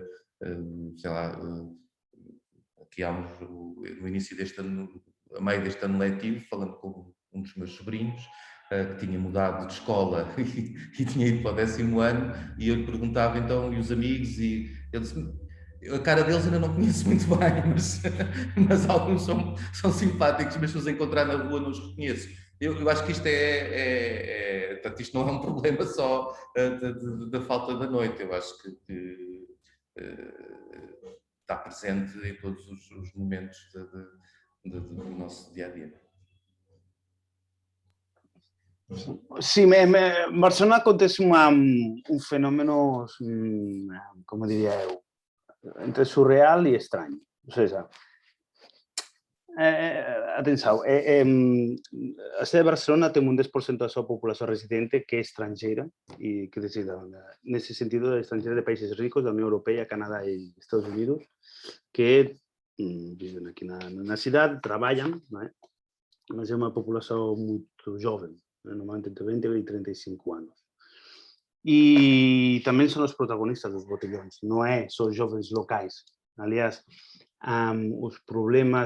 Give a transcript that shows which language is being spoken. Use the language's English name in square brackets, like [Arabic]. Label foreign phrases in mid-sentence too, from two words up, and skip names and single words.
[Portuguese] Sei lá, aqui há no início deste ano, a meio deste ano letivo, falando com um dos meus sobrinhos, que tinha mudado de escola e tinha ido para o 10º ano, e eu lhe perguntava então, e os amigos, e ele disse, a cara deles ainda não conheço muito bem, mas alguns são simpáticos, mas se os encontrar na rua não os reconheço. Eu acho que isto portanto, isto não é um problema só da falta da noite, eu acho que está presente em todos os momentos do nosso dia-a-dia. [Galician] Sí, en Barcelona acontece un fenómeno, como diría eu, entre surreal e extraño. Ou seja, atenção, a cidade de Barcelona tem un 10% da súa populación residente que é estrangeira, e que decida, nesse sentido, estrangeira de países ricos da Unión Europea, Canadá e Estados Unidos, que viven aquí na cidade, traballan, mas é unha populación muito jovem, normalmente entre 20 e 35 anos. [Portuguese] E também são os protagonistas dos botellões, não é só jovens locais. Aliás, os problemas...